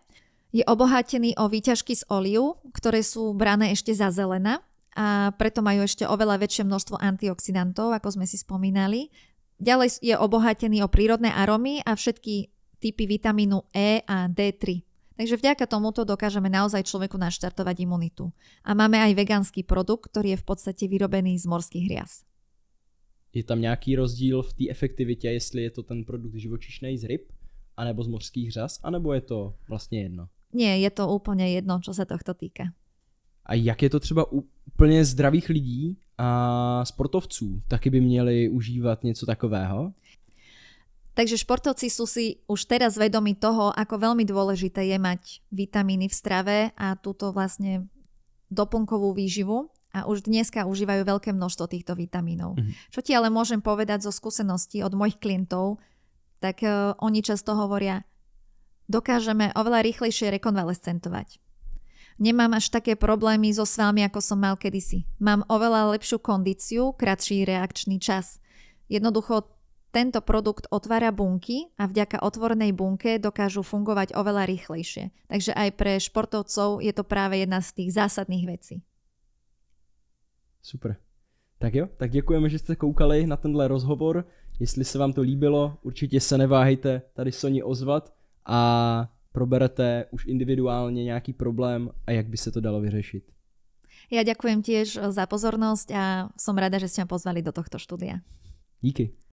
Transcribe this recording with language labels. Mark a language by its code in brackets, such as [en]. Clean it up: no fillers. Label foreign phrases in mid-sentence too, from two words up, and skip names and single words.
[sk] Je obohatený o výťažky z olív, ktoré sú brané ešte za zelená a preto majú ešte oveľa väčšie množstvo antioxidantov, ako sme si spomínali. Ďalej je obohatený o prírodné arómy a všetky typy vitamínu E a D3. Takže vďaka tomuto dokážeme naozaj človeku naštartovať imunitu. A máme aj vegánsky produkt, ktorý je v podstate vyrobený z morských hriaz. [cs] Je tam nějaký rozdíl v té efektivitě, jestli je to ten produkt živočišnej z ryb, anebo z morských řas, anebo je to vlastně jedno? [sk] Nie, je to úplne jedno, čo sa tohto týka. [cs] A jak je to třeba u úplně zdravých lidí a sportovců taky by měli užívat něco takového? [sk] Takže športovci sú si už teraz vedomi toho, ako veľmi dôležité je mať vitamíny v strave a túto vlastne doplnkovú výživu a už dneska užívajú veľké množstvo týchto vitamínov. Čo ti ale môžem povedať zo skúseností od mojich klientov, tak oni často hovoria, dokážeme oveľa rýchlejšie rekonvalescentovať. Nemám až také problémy so svalmi, ako som mal kedysi. Mám oveľa lepšiu kondíciu, kratší reakčný čas. Jednoducho tento produkt otvára bunky a vďaka otvorenej bunke dokážu fungovať oveľa rýchlejšie. Takže aj pre športovcov je to práve jedna z tých zásadných vecí. Super. [cs] Tak jo, tak děkujeme, že jste koukali na tenhle rozhovor. Jestli se vám to líbilo, určitě se neváhejte tady Soni ozvat a proberete už individuálně nějaký problém a jak by se to dalo vyřešit. [sk] Ja ďakujem tiež za pozornosť a som rada, že ste ma pozvali do tohto štúdia. [cs] Díky.